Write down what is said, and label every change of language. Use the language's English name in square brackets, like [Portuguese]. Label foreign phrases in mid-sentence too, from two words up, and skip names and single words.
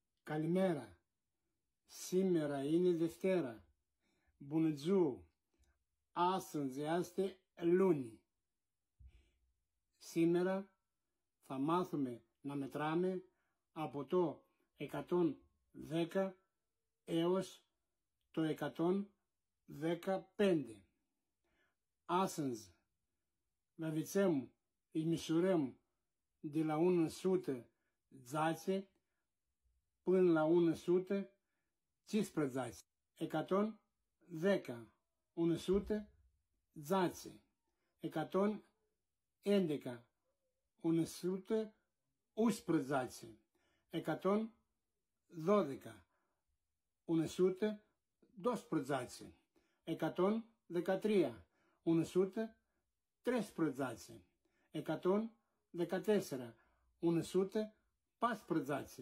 [Greek] Καλημέρα. Σήμερα είναι Δευτέρα. [Romanian] Bună ziua. Astăzi este luni. [Greek] Σήμερα θα μάθουμε να μετράμε από το 110 έως το 115. [Romanian] Astăzi îi măsurăm de la 110 până la 115. 110, 110, 111, 111, 112, 112, 113, 113, 114, 114,